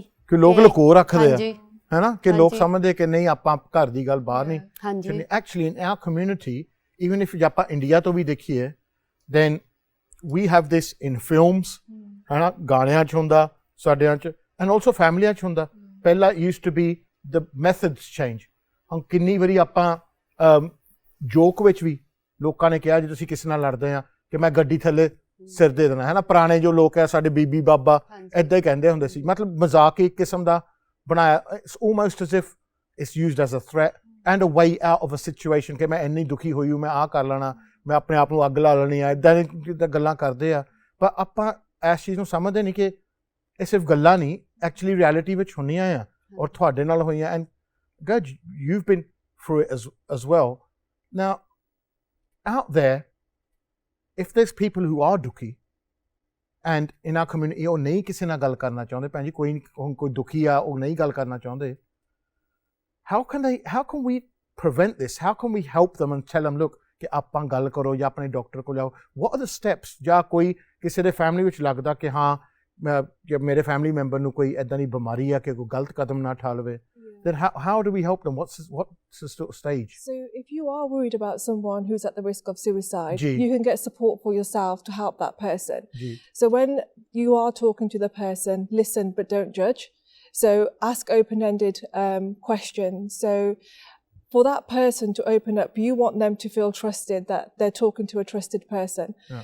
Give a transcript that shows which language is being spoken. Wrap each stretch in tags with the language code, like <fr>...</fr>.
<pa>ਕਿ ਲੋਕ ਲੁਕੋ ਰੱਖਦੇ ਆ, ਹੈ ਨਾ, ਕਿ ਲੋਕ ਸਮਝਦੇ ਕਿ ਨਹੀਂ ਆਪਾਂ ਘਰ ਦੀ ਗੱਲ ਬਾਹਰ ਨਹੀਂ। ਹਾਂਜੀ, actually in our community,</pa> <en>even if</en> <pa>ਆਪਾਂ ਇੰਡੀਆ ਤੋਂ ਵੀ ਦੇਖੀਏ,</pa> <en>then we have this in films,</en> <pa>ਹੈ ਨਾ, ਗਾਣਿਆਂ 'ਚ ਹੁੰਦਾ ਸਾਡਿਆਂ 'ਚ,</pa> <en>and also</en> <pa>ਫੈਮਲੀਆਂ 'ਚ ਹੁੰਦਾ। ਪਹਿਲਾਂ</pa> <en>used to be the methods change।</en> <pa>ਹੁਣ ਕਿੰਨੀ ਵਾਰੀ ਆਪਾਂ ਜੋਕ ਵਿੱਚ ਵੀ ਲੋਕਾਂ ਨੇ ਕਿਹਾ, ਜੇ ਤੁਸੀਂ ਕਿਸੇ ਨਾਲ ਲੜਦੇ ਆ, ਕਿ ਮੈਂ ਗੱਡੀ ਥੱਲੇ ਸਿਰ ਦੇ ਦੇਣਾ, ਹੈ ਨਾ। ਪੁਰਾਣੇ ਜੋ ਲੋਕ ਹੈ ਸਾਡੇ ਬੀਬੀ ਬਾਬਾ ਇੱਦਾਂ ਹੀ ਕਹਿੰਦੇ ਹੁੰਦੇ ਸੀ, ਮਤਲਬ ਮਜ਼ਾਕ ਇੱਕ ਕਿਸਮ ਦਾ ਬਣਾਇਆ।</pa> <en>it's almost as if it's used as a threat and a way out of a situation,</en> <pa>ਕਿ ਮੈਂ ਇੰਨੀ ਦੁਖੀ ਹੋਈ ਹੂੰ, ਮੈਂ ਆਹ ਕਰ ਲੈਣਾ, ਮੈਂ ਆਪਣੇ ਆਪ ਨੂੰ ਅੱਗ ਲਾ ਲੈਣੀ ਆ, ਇੱਦਾਂ ਦੀਆਂ ਗੱਲਾਂ ਕਰਦੇ ਆ। ਪਰ ਆਪਾਂ ਇਸ ਚੀਜ਼ ਨੂੰ ਸਮਝਦੇ ਨਹੀਂ ਕਿ ਇਹ ਸਿਰਫ ਗੱਲਾਂ ਨਹੀਂ, ਐਕਚੁਅਲੀ ਰਿਐਲਿਟੀ ਵਿੱਚ ਹੁੰਦੀਆਂ ਆ ਔਰ ਤੁਹਾਡੇ ਨਾਲ ਹੋਈਆਂ।</pa> <en>And Gurj, you've been through it as well. Now, out there, if there's people who are ਦੁਖੀ and in our community</en> <pa>ਉਹ ਨਹੀਂ ਕਿਸੇ ਨਾਲ ਗੱਲ ਕਰਨਾ ਚਾਹੁੰਦੇ,</pa> <en>ਭੈਣ ਜੀ ਕੋਈ ਦੁਖੀ ਆ ਉਹ ਨਹੀਂ ਗੱਲ ਕਰਨਾ ਚਾਹੁੰਦੇ, how can we prevent this? How can we help them and tell them, look,</en> <pa>ਕਿ ਆਪਾਂ ਗੱਲ ਕਰੋ ਜਾਂ ਆਪਣੇ ਡਾਕਟਰ ਕੋਲ ਜਾਓ?</pa> <en>What are the steps?</en> <pa>ਜਾਂ ਕੋਈ ਕਿਸੇ ਦੇ ਫੈਮਿਲੀ ਵਿੱਚ ਲੱਗਦਾ ਕਿ ਹਾਂ ਜੇ ਮੇਰੇ ਫੈਮਿਲੀ ਮੈਂਬਰ ਨੂੰ ਕੋਈ ਇੱਦਾਂ ਦੀ ਬਿਮਾਰੀ ਆ ਕਿ ਕੋਈ ਗਲਤ ਕਦਮ ਨਾ ਉਠਾ ਲਵੇ,</pa> <en>then how do we help them? What's the stage? So if you are worried about someone who's at the risk of suicide,</en> <pa>Ji.</pa> <en>you can get support for yourself to help that person.</en> <pa>Ji.</pa> <en>So when you are talking to the person, listen but don't judge. So ask open-ended questions. So for that person to open up, you want them to feel trusted, that they're talking to a trusted person.</en>